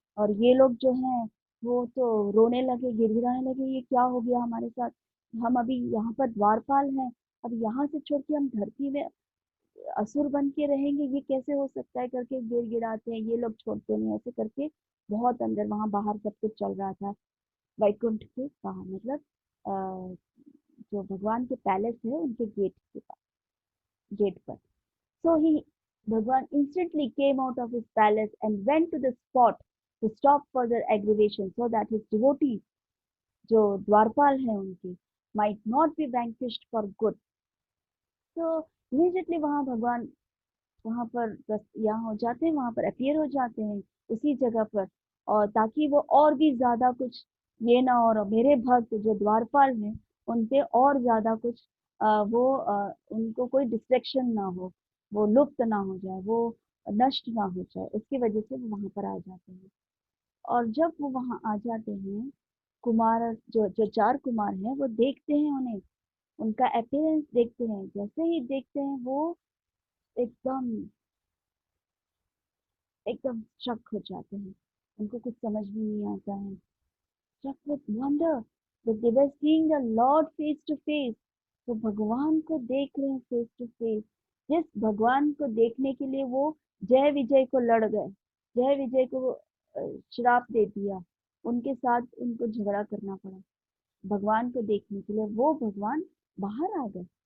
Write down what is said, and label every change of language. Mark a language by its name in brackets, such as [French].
[Hindi] और ये लोग जो हैं, वो तो रोने लगे, गिड़गिड़ाने लगे, ये क्या हो गया हमारे साथ, हम अभी यहाँ पर द्वारपाल हैं, अब यहाँ से छोड़ के हम धरती में असुर बन के रहेंगे, ये कैसे हो सकता है करके गिड़गिड़ाते हैं, ये लोग छोड़ते नहीं, ऐसे करके बहुत अंदर वहां बाहर सब कुछ चल रहा था, वैकुंठ के बाहर, मतलब जो भगवान के पैलेस है उनके गेट के पास, गेट पर। [English] So Bhagwan instantly came out of his palace and went to the spot to stop further aggravation, so that his devotees, [Hindi] जो द्वारपाल हैं उनके, [English] might not be vanquished for good. [Hindi] तो इमीडिएटली वहां भगवान वहां पर यहाँ हो जाते हैं, वहां पर अपीयर हो जाते हैं उसी जगह पर, और ताकि वो और भी ज्यादा कुछ ये ना, और मेरे भक्त जो द्वारपाल हैं उनसे और ज्यादा कुछ उनको कोई डिस्ट्रैक्शन ना हो, वो लुप्त ना हो जाए, वो नष्ट ना हो जाए, उसकी वजह से वो वहां पर आ जाते हैं। और जब वो वहां आ जाते हैं, कुमार जो जो चार कुमार हैं वो देखते हैं उन्हें, उनका अपीयरेंस देखते हैं, जैसे ही देखते हैं वो एकदम एकदम शक हो जाते हैं, उनको कुछ समझ भी नहीं आता है। [English] struck with wonder that they were seeing the Lord face to face. [Hindi] तो भगवान को देख रहे हैं फेस टू फेस, जिस भगवान को देखने के लिए वो जय विजय को लड़ गए, जय विजय को श्राप दे दिया, उनके साथ उनको झगड़ा करना पड़ा, भगवान को देखने के लिए वो भगवान बाहर आ गए।